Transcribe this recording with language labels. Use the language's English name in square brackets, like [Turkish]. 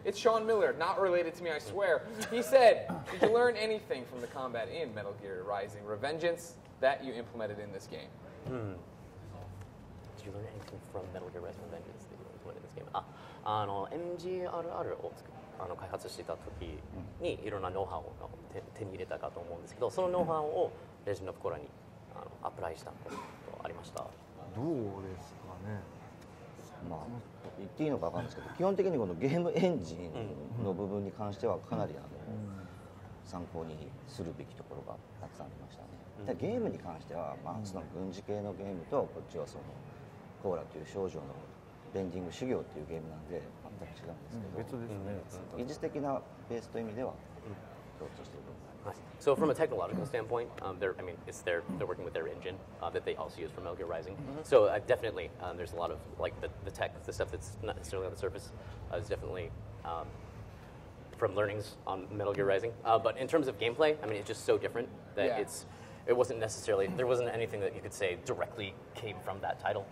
[English] It's Sean Miller, not related to me, I swear. He said, did you learn anything from the combat in Metal Gear Rising: Revengeance that you implemented in this game? Did you learn anything from Metal Gear Rising: Revengeance that you implemented in this game? MGRR を [Japanese] 開発していた時にいろんなノウハウを手に入れたかと思うんですけど、そのノウハウをレジェンド・オブ・コーラにアプライしたことありました。どうですかね。まあ、言っていいのか分かんないですけど、基本的にこのゲームエンジンの部分に関してはかなり参考にするべきところがたくさんありましたね。でゲームに関しては、まあ、その軍事系のゲームとこっちはそのコーラという少女のベンディング修行っていうゲームなんで全く違うんですけど、別ですね。技術的なベースという意味では共通している部分があります。 [English] So from a technological standpoint, they're working with their engine that they also use for Metal Gear Rising. So definitely, there's a lot of like the tech, the stuff that's not necessarily on the surface, is definitely from learnings on Metal Gear Rising. But in terms of gameplay, I mean, it's just so different that it wasn't necessarily, there wasn't anything that you could say directly came from that title.